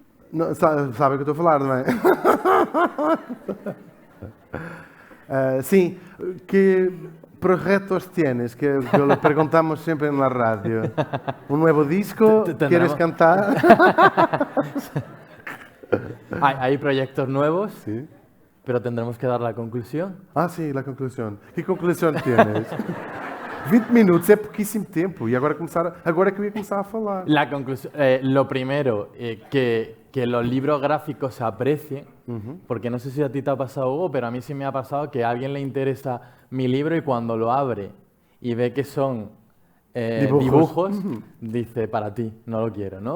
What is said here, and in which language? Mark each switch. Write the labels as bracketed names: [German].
[Portuguese] Sabem o que eu estou a falar, não é? Sim, que projetos [Spanish] tienes? Que lo preguntamos siempre en la radio. ¿Un nuevo disco? ¿Quieres cantar? Hay proyectos nuevos, Sí. pero tendremos que dar la conclusión. [Portuguese] Ah, sim, a conclusão. Que conclusão [Spanish] tienes? [Portuguese] 20 minutos é pouquíssimo tempo. E agora é que eu ia começar a falar. [Spanish] La conclusión, lo primero, que los libros gráficos se aprecien, porque no sé si a ti te ha pasado, Hugo, pero a mí sí me ha pasado que a alguien le interesa mi libro y cuando lo abre y ve que son dibujos, dice, para ti, no lo quiero, ¿no?